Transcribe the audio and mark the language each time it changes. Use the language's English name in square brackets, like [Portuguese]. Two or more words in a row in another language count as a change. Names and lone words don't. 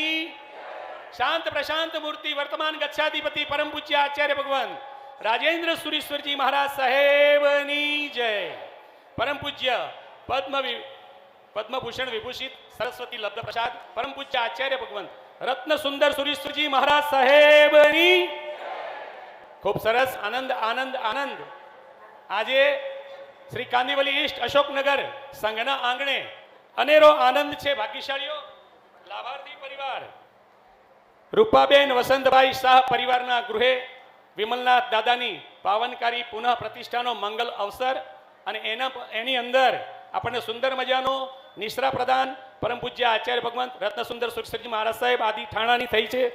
[Gujarati] શાંત પ્રશાંત મૂર્તિ વર્તમાન ગચ્છાધિપતિ પરમ પૂજ્ય આચાર્ય ભગવાન રાજેન્દ્ર સુરેશ્વર જી મહારાજ સાહેબની જય। પરમ પૂજ્ય પદ્મભૂષણ વિભૂષિત સરસ્વતી લબ્ધ પ્રસાદ પરમ પૂજ્ય આચાર્ય ભગવાન રત્ન સુંદર સુરેશ્વર જી મહારાજ સાહેબની। ખૂબ સરસ. આનંદ આનંદ આનંદ. આજે શ્રી કાંદીવલી ઈસ્ટ અશોકનગર સંઘના આંગણે અનેરો આનંદ છે. ભાગ્યશાળીઓ લાભાર્થી પરિવાર રૂપાબેન વસંતભાઈ શાહ પરિવારના ગૃહે વિમલનાથ દાદાની પાવનકારી પુનઃ પ્રતિષ્ઠાનો મંગલ અવસર અને એની અંદર આપણને સુંદર મજાનો નિશ્રા પ્રદાન પરમ પૂજ્ય આચાર્ય ભગવાન રત્નસુંદર સુરેશ્વરજી મહારાજ સાહેબ આદિ ઠાણાની થઈ છે.